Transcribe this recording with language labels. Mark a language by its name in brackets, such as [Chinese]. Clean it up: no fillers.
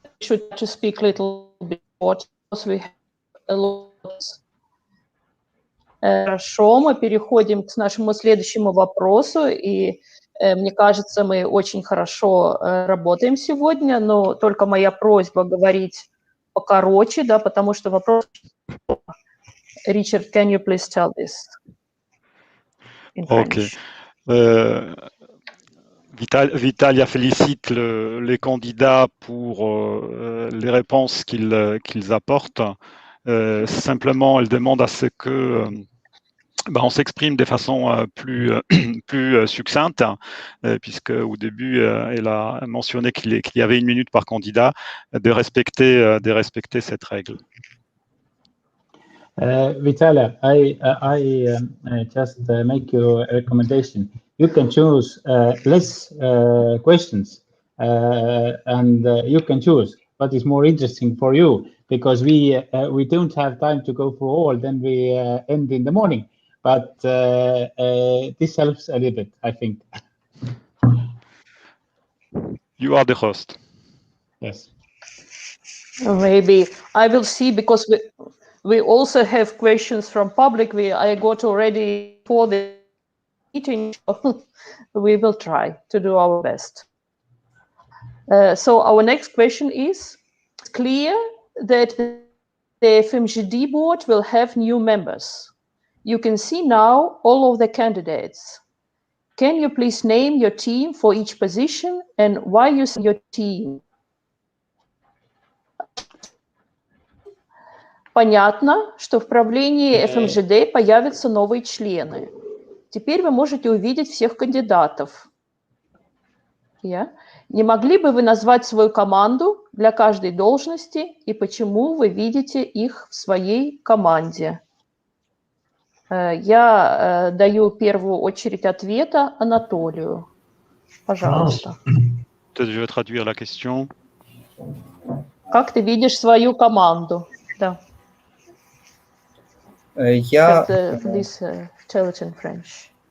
[English] We should to speak a little bit more because we have a lot. [Russian] Хорошо, мы переходим к нашему следующему вопросу, и мне кажется, мы очень хорошо работаем сегодня, но только моя просьба говорить покороче, да, потому что вопрос... [English] Richard, can you please tell this in French? [French] Vitalia félicite les candidats pour les réponses qu'ils apportent. Simplement, elle demande à ce que on s'exprime de façon plus succincte, puisque au début, elle a mentionné qu'il y avait 1 minute par candidat, de respecter cette règle. [English] Vitalia, I just make you a recommendation. You can choose less questions, and you can choose what is more interesting for you, because we don't have time to go through all. Then we end in the morning. But this helps a little bit, I think. You are the host. Yes. Maybe I will see, because we also have questions from public. I got already for the meeting. We will try to do our best. So our next question is, it's clear that the FMJD board will have new members. You can see now all of the candidates. Can you please name your team for each position and why you select your team? [Russian] Понятно, что в правлении FMJD появятся новые члены. Теперь вы можете увидеть всех кандидатов. Не могли бы вы назвать свою команду для каждой должности и почему вы видите их в своей команде? Я даю первую очередь ответа Анатолию. Пожалуйста. [French] Peut-être je vais traduire la question. [Russian] Как ты видишь свою команду? Да. Я... [English] Please tell it in French.